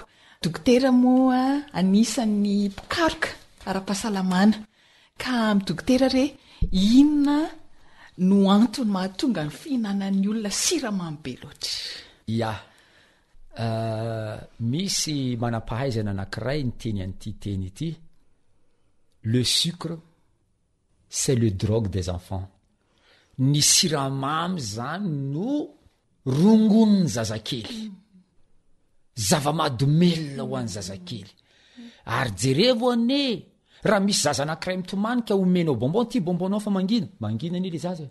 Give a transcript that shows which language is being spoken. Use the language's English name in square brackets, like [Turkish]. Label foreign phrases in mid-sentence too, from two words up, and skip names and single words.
[Malagasy] Dokotera moa anisan'ny mpikaroka ara-pahasalamana. Ka amin'ny dokotera re inona no antony mahatonga ny fihinanan'ny olona siramamy be loatra? Ya. misy manam-pahaizana anankiray ny teny an'ity teny ity, [French] le sucre c'est le drogue des enfants. [Malagasy] Ny siramamy zany no rongon'ny zazakely, zava-mahadomelona ho an'ny zazakely. Ary jerevo ane raha misy zaza anankiray mitomanika omenao bonbon, ty bonbonao fa mangina ane le zaza.